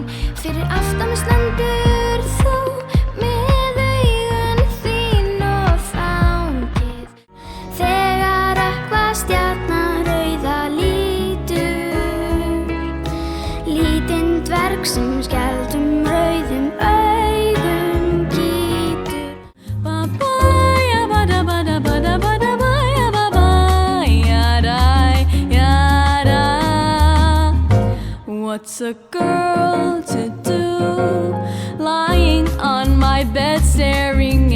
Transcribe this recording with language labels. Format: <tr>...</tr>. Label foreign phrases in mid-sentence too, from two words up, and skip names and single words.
<is>Fyrir aftan mig stendur þú með augun þín og fangið þegar Rökkva-stjarnan rauða lítur, lítinn dverg sem skældum rauðum augum gýtur.</is> <en>What's a girl to do lying on my bed staring</en>